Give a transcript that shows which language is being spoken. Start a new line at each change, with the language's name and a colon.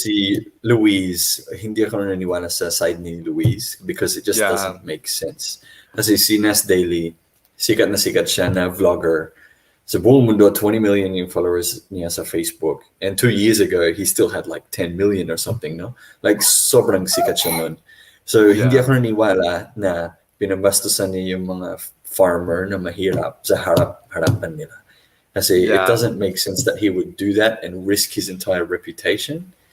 Filipino: si Louise, hindi ako naniniwala sa side ni Louise
English: because it just Yeah. doesn't make sense.
Filipino: Kasi si Nas Daily, sikat na sikat siya na vlogger. Sa buong mundo, 20 million yung followers niya sa Facebook.
English: And 2 years ago, he still had like 10 million or something, no?
Filipino: Like, sobrang sikat siya nun. So, hindi
English: Yeah.
Filipino: ako naniniwala na pinabastusan niya yung mga farmer na mahirap sa harapan nila. Kasi
English: Yeah. it doesn't make sense that he would do that and risk his entire reputation.